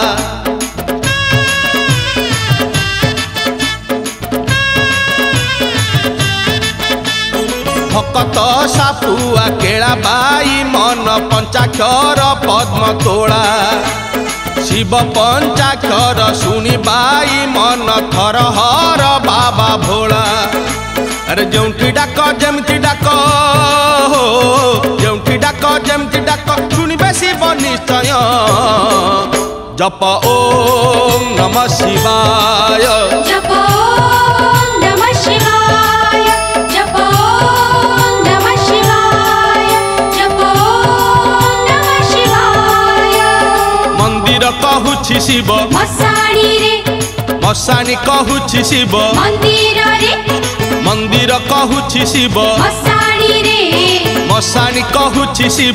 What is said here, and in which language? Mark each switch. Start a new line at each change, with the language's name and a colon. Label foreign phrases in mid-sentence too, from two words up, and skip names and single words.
Odia: ଭକତ ସାପୁଆ କେଳା ବାଇ ମନ ପଞ୍ଚାକ୍ଷର ପଦ୍ମ ତୋଳା ଶିବ ପଞ୍ଚାକ୍ଷର ଶୁଣି ବାଇ ମନ ଥର ହର ବାବା ଭୋଳା ଅରେ ଜୋଣ୍ଠି ଡାକ ଜମତି ଡାକ ହୋ ଜୋଣ୍ଠି ଡାକ ଜମତି ଡାକ ଶୁଣିବେ ଶିବ ନିଶ୍ଚୟ ଜପ
Sanskrit: ओम नमः शिवाय जप ओम नमः शिवाय जप ओम नमः शिवाय जप ओम नमः शिवाय
Odia: ମନ୍ଦିର କହୁଛି ଶିବ ମଶାଣି ରେ ମଶାଣି କହୁଛି ଶିବ ମନ୍ଦିର ରେ ମନ୍ଦିର କହୁଛି ଶିବ ମଶାଣି ରେ ମଶାଣି କହୁଛି ଶିବ